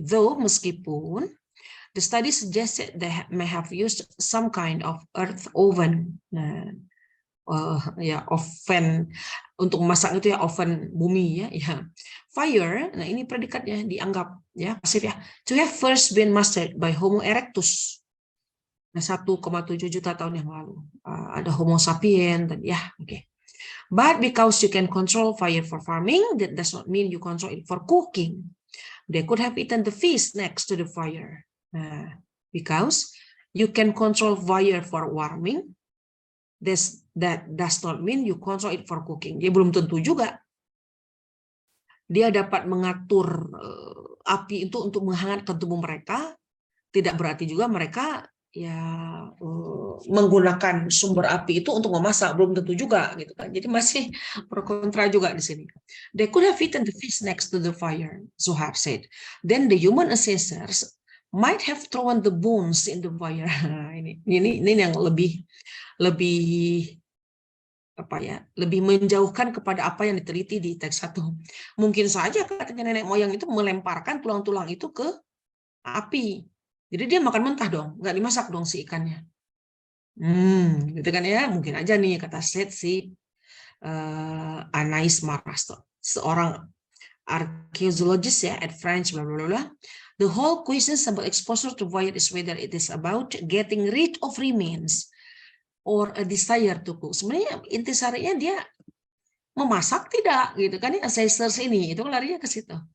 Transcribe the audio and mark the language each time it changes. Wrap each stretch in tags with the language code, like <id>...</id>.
<en>Though</en> <id>meskipun</id> <en>the study suggested they may have used some kind of earth oven.</en> <id>Nah, ya oven untuk memasak itu ya, oven bumi ya, ya. Fire, nah ini predikatnya dianggap ya pasif ya.</id> <en>To have first been mastered by Homo erectus.</en> <id>Nah, 1,7 juta tahun yang lalu. Ada Homo sapien dan ya, oke.</id> <en>But because you can control fire for farming, that does not mean you control it for cooking. They could have eaten the fish next to the fire. Because you can control fire for warming, that does not mean you control it for cooking.</en> <id>Dia belum tentu juga. Dia dapat mengatur api itu untuk menghangatkan tubuh mereka. Tidak berarti juga mereka ya menggunakan sumber api itu untuk memasak, belum tentu juga gitu kan. Jadi masih pro kontra juga di sini.</id> <en>They could have eaten the fish next to the fire, Zohar said. Then the human ancestors might have thrown the bones in the fire.</en> <id>Ini yang lebih apa ya, lebih menjauhkan kepada apa yang diteliti di teks 1. Mungkin saja katanya nenek moyang itu melemparkan tulang-tulang itu ke api. Jadi dia makan mentah dong, nggak dimasak dong si ikannya. Gitu kan ya, mungkin aja nih kata Seth si Anais Marasto, seorang archaeologist ya at French bla bla bla.</id> <en>The whole question about exposure to fire is whether it is about getting rid of remains or a desire to cook.</en> <id>Sebenarnya intisarinya dia memasak tidak gitu kan ya, ancestors ini itu larinya ke situ.</id>